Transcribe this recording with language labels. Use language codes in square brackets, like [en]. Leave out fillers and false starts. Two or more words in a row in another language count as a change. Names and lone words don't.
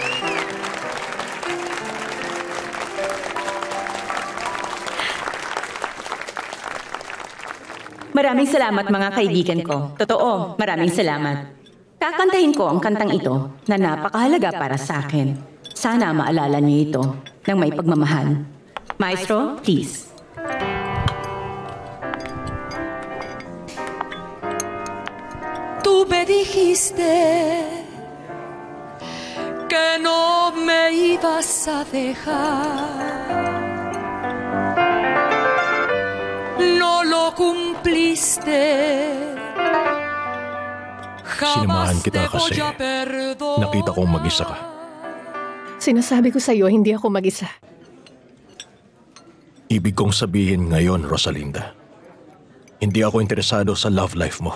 [tl] Maraming salamat mga kaibigan ko. Totoo, maraming salamat. Kakantahin ko ang kantang ito na napakahalaga para sa akin. Sana maalala niyo ito ng may pagmamahal. [en] Maestro, please. [es] Tú me dijiste que no me ibas a dejar. No lo cumpliste. [tl] Sinamahan kita kasi nakita kong mag-isa ka. Sinasabi ko sa'yo, hindi ako mag-isa. Ibig kong sabihin ngayon, Rosalinda, hindi ako interesado sa [en] love life [tl] mo.